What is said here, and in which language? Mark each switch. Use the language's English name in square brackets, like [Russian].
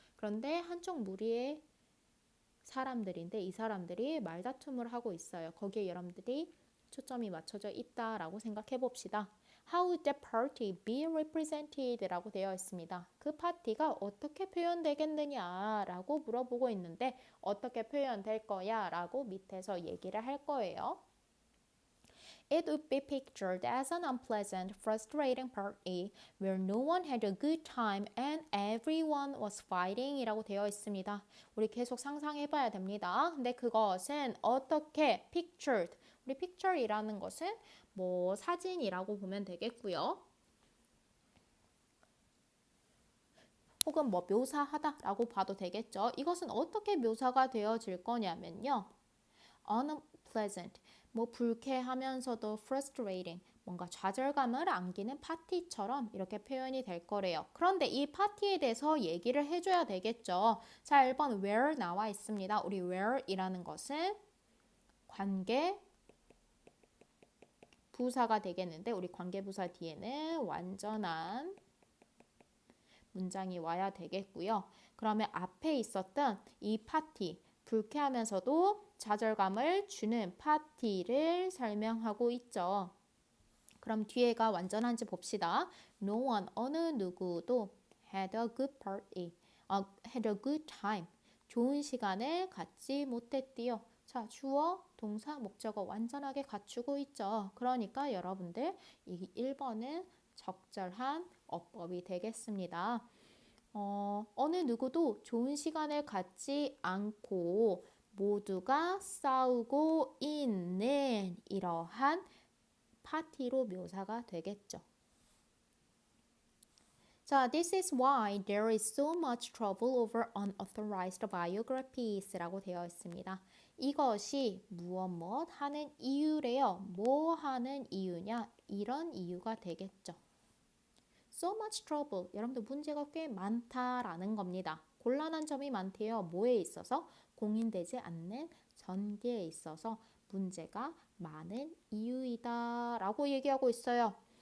[Korean] 그런데 한쪽 무리의 사람들인데 이 사람들이 말다툼을 하고 있어요. 거기에 여러분들이 초점이 맞춰져 있다라고 생각해 봅시다. [English] How would the party be represented? [Korean] 라고 되어 있습니다. 그 파티가 어떻게 표현되겠느냐 라고 물어보고 있는데 어떻게 표현될 거야 라고 밑에서 얘기를 할 거예요. [English] It would be pictured as an unpleasant, frustrating party where no one had a good time and everyone was fighting [Korean] 이라고 되어 있습니다. 우리 계속 상상해봐야 됩니다. 근데 그것은 어떻게 pictured, 우리 picture이라는 것은 뭐 사진이라고 보면 되겠고요. 혹은 뭐 묘사하다라고 봐도 되겠죠. 이것은 어떻게 묘사가 되어질 거냐면요. unpleasant, 뭐 불쾌하면서도 frustrating, 뭔가 좌절감을 안기는 파티처럼 이렇게 표현이 될 거래요. 그런데 이 파티에 대해서 얘기를 해줘야 되겠죠. 자, 1번 where 나와 있습니다. 우리 where이라는 것은 관계 부사가 되겠는데 우리 관계부사 뒤에는 완전한 문장이 와야 되겠고요. 그러면 앞에 있었던 이 파티, 불쾌하면서도 좌절감을 주는 파티를 설명하고 있죠. 그럼 뒤에가 완전한지 봅시다. [English] No one, [Korean] 어느 누구도 [English] had a good party, had a good time. [Korean] 좋은 시간을 갖지 못했디요. 자, 주어, 동사, 목적어 완전하게 갖추고 있죠. 그러니까 여러분들 이 1번은 적절한 어법이 되겠습니다. 어느 누구도 좋은 시간을 갖지 않고 모두가 싸우고 있는 이러한 파티로 묘사가 되겠죠. [English] 자, this is why there is so much trouble over unauthorized biographies [Korean] 라고 되어 있습니다. 이것이 무엇 하는 이유래요. 뭐 하는 이유냐? 이런 이유가 되겠죠. [English] So much trouble. [Korean] 여러분들 문제가 꽤 많다라는 겁니다. 곤란한 점이 많대요. 뭐에 있어서? 공인되지 않는 전개에 있어서 문제가 많은 이유이다 라고 얘기하고 있어요.